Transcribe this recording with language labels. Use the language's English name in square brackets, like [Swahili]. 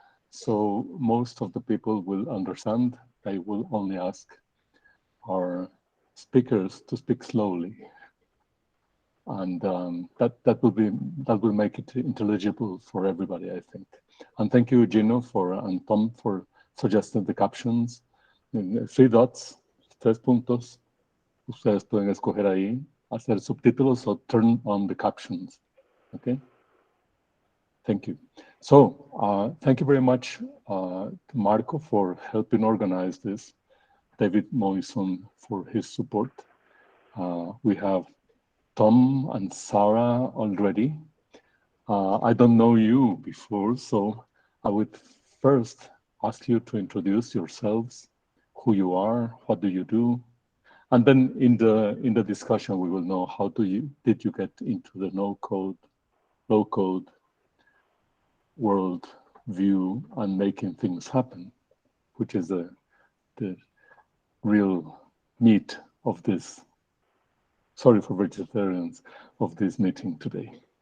[English] So most of the people will understand. I will only ask our speakers to speak slowly, and that will make it intelligible for everybody, I think. And thank you, Gino, and Tom for suggesting the captions. 3 dots, [Spanish] 3 puntos. Ustedes pueden escoger ahí, hacer subtítulos o [English] turn on the captions. Okay. Thank you. So thank you very much to Marco for helping organize this, David Moison for his support. We have Tom and Sarah already. I don't know you before, so I would first ask you to introduce yourselves, who you are, what do you do, and then in the discussion we will know how did you get into the no-code, low-code world view and making things happen, which is the real meat of this, sorry for vegetarians, of this meeting today.